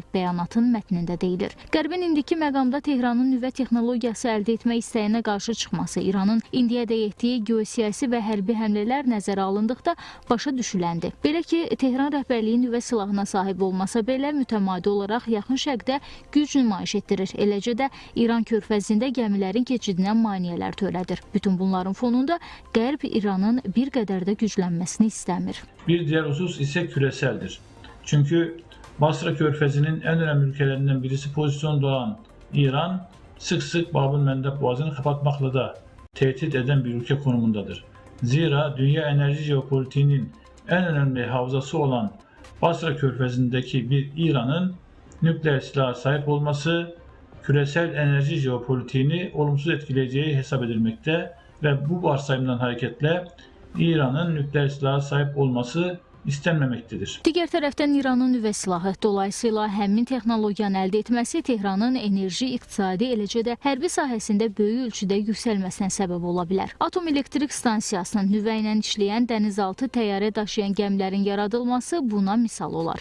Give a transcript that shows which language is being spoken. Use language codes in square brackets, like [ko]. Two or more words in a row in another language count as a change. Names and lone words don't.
[az] Bəyanatın mətnində deyilir. Qərbin indiki məqamda Tehranın nüvə texnologiyası əldə etmək istəyinə qarşı çıxması, İranın indiyədək etdiyi geosiyasi və hərbi həmlələr nəzərə alındıqda başa düşüləndir. Belə ki, Tehran rəhbərliyi nüvə silahına sahib olmasa belə mütəmadi olaraq Yaxın Şərqdə güc nümayiş etdirir. Eləcə də İran körfəzində gəmilərin keçidinə maneələr törədir. Bütün bunların fonunda Qərb İranın bir qədər də güclənməsini istəmir. [tr] Bir diğer husus ise küreseldir. Çünkü Basra körfezinin en önemli ülkelerinden birisi pozisyonda olan İran sık sık Bab-ül-Mandeb boğazını kapatmakla da tehdit eden bir ülke konumundadır. Zira dünya enerji jeopolitiğinin en önemli havzası olan Basra körfezindeki bir İran'ın nükleer silaha sahip olması küresel enerji jeopolitiğini olumsuz etkileyeceği hesap edilmekte ve bu varsayımdan hareketle İran'ın nükleer silaha sahip olması istənməməkdədir. [az] Digər tərəfdən İranın nüvə silahı, dolayısıyla həmin texnologiyanı əldə etməsi Tehranın enerji, iqtisadi, eləcə də hərbi sahəsində böyük ölçüdə yüksəlməsinə səbəb ola bilər. Atom elektrik stansiyasının nüvə ilə işləyən dənizaltı təyyarə daşıyan gəmilərin yaradılması buna misal olar.